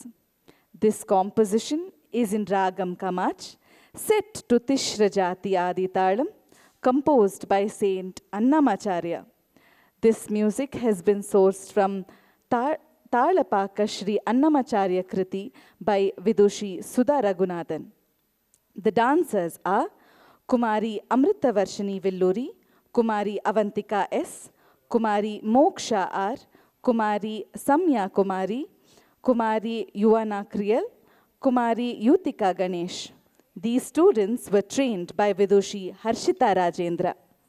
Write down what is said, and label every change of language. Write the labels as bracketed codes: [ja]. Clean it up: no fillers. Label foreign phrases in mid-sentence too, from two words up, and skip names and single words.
[en] This composition is in Ragam Kamach, set to Tishra Jati Adi Talam, composed by Saint Annamacharya. This music has been sourced from Talapaka Shri Annamacharya Kriti by Vidushi Sudha Raghunathan. The dancers are Kumari Amritavarshini Villuri, Kumari Avantika S, Kumari Moksha R, Kumari Samya Kumari, Kumari Yuana Kriyal, Kumari Yutika Ganesh. These students were trained by Vidushi Harshita Rajendra.